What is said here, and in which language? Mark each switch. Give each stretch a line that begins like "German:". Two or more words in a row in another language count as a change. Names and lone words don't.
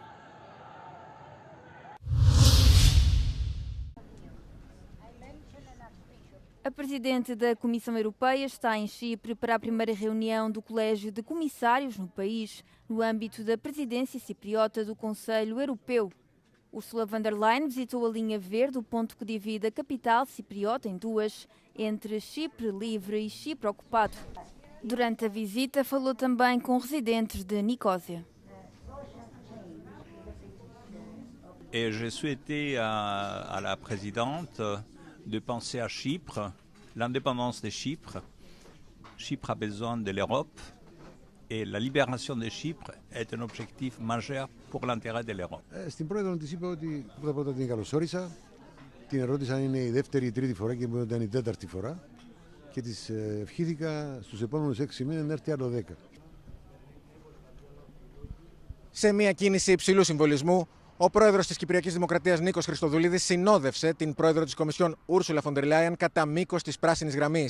Portuguese: A presidente da Comissão Europeia está em Chipre para a primeira reunião do Colégio de Comissários no país, no âmbito da presidência cipriota do Conselho Europeu. Ursula von der Leyen visitou a linha verde, o ponto que divide a capital cipriota em duas, entre Chipre livre e Chipre ocupado. Durante a visita, falou também com residentes de Nicósia.
French: Et j'ai souhaité à la présidente de penser à Chypre, l'indépendance de Chypre. Chypre a besoin de l'Europe et la libération de Chypre est un objectif majeur pour l'intérêt de l'Europe.
Greek: Στην πρόεδρο της είπε ότι πρώτα την καλωσόρισα, την ερώτησα αν είναι η δεύτερη ή η τρίτη φορά και μου ήταν η τέταρτη φορά και της ευχήθηκα στους επόμενους 6 μήνες να έρθει άλλο 10. Σε μια κίνηση υψηλού συμβολισμού, ο πρόεδρος της Κυπριακής Δημοκρατίας Νίκος Χριστοδουλίδης συνόδευσε την πρόεδρο της Κομισιόν Ursula von der Leyen κατά μήκος της πράσινης γραμμής.